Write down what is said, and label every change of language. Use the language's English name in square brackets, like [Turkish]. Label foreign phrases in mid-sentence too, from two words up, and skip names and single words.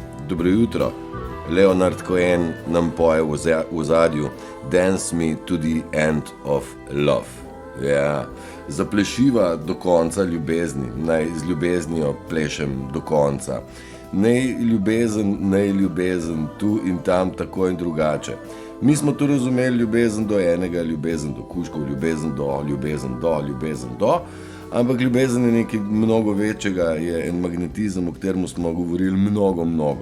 [Slovenian] Dobro jutro. Leonard Cohen nam poje v ozadju Dance me to the end of love. Ja, zaplešiva do konca ljubezni, naj z ljubeznijo plešem do konca. Naj ljubezen, tu in tam, tako in drugače. Mi smo tu razumeli ljubezen do enega, ljubezen do kužkov, ljubezen do, ampak ljubezen je nekaj mnogo večjega, je en magnetizem, o katerem smo govorili mnogo.